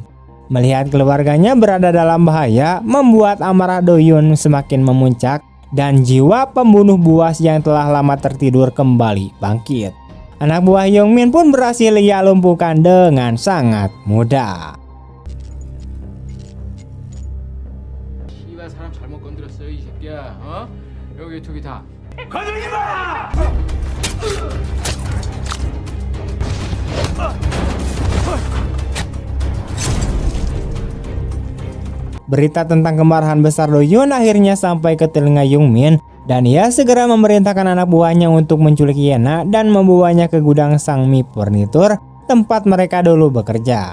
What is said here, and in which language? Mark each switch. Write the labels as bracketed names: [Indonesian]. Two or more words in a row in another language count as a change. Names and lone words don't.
[Indonesian] Melihat keluarganya berada dalam bahaya, membuat amarah Do-hyun semakin memuncak dan jiwa pembunuh buas yang telah lama tertidur kembali bangkit. Anak buah Youngmin pun berhasil ia lumpuhkan dengan sangat mudah. [Korean] 씨발 사람 잘못 건드렸어요 이 새끼야. 어? 여기 저기 다. [Indonesian] Berita tentang kemarahan besar Do-hyun akhirnya sampai ke telinga Young-min dan ia segera memerintahkan anak buahnya untuk menculik Yena dan membawanya ke gudang Sangmi Furniture tempat mereka dulu bekerja.